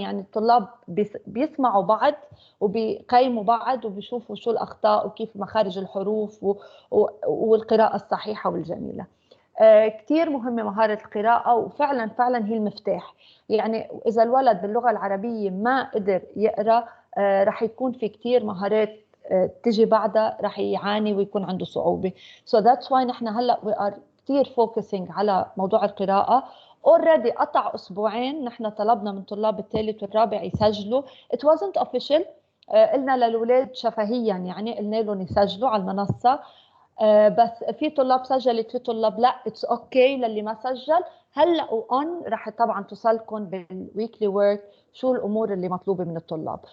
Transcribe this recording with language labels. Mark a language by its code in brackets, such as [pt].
[ar] يعني الطلاب بيسمعوا بعض وبيقيموا بعض وبيشوفوا شو الأخطاء وكيف مخارج الحروف والقراءة الصحيحة والجميلة. كتير مهمة مهارة القراءة، وفعلا فعلا هي المفتاح. يعني إذا الولد باللغة العربية ما قدر يقرأ رح يكون في كتير مهارات تجي بعدها رح يعاني ويكون عنده صعوبة. [en] So that's why [ar] نحن هلأ [en] we are [ar] كتير [en] focusing [ar] على موضوع القراءة. already قطع أسبوعين نحن طلبنا من طلاب الثالث والرابع يسجلوا. [en] it wasn't official. [ar] قلنا للأولاد شفهيا، يعني قلنا لهم يسجلوا على المنصة. بس في طلاب سجلت، في طلاب لا، [en] it's okay [ar] للي ما سجل. هلا اون رح طبعا توصلكم بالويكلي ورك شو الامور اللي مطلوبه من الطلاب.